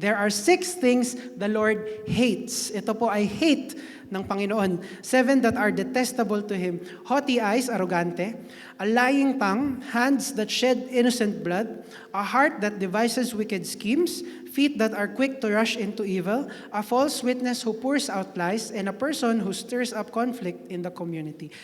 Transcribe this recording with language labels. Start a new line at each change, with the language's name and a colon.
English: There are 6 things the Lord hates.
Filipino: Ito po ay hate ng Panginoon.
English: 7 that are detestable to Him. Haughty eyes, arrogante. A lying tongue, hands that shed innocent blood. A heart that devises wicked schemes. Feet that are quick to rush into evil. A false witness who pours out lies. And a person who stirs up conflict in the community.